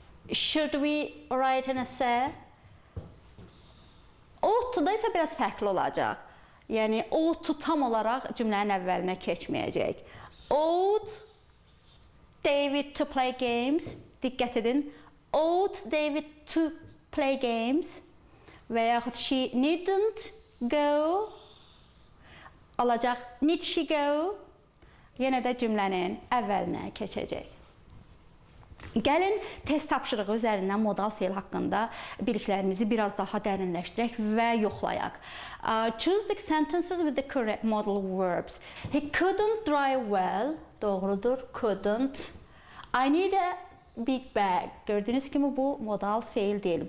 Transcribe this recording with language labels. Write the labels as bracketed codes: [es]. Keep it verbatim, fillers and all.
[en] Should we write an essay? [az] Ought to da isə biraz fərqli olacaq. Yəni ought to tam olaraq cümlənin əvvəlinə keçməyəcək. [en] Ought David to play games. [az] Diqqət edin. [en] Ought David to play games. [az] Və yaxud [en] she needn't go. [az] Alacaq [en] need she go. [az] Yenə də cümlənin əvvəlinə keçəcək. Gəlin test tapşırığı üzərindən modal feil haqqında biliklərimizi biraz daha dərinləşdirək və yoxlayaq. [en] Uh, choose the sentences with the correct modal verbs. He couldn't drive well. [az] Doğrudur. [en] Couldn't. I need a Big bag. [az] Gördüğünüz kimi bu modal feil deyil.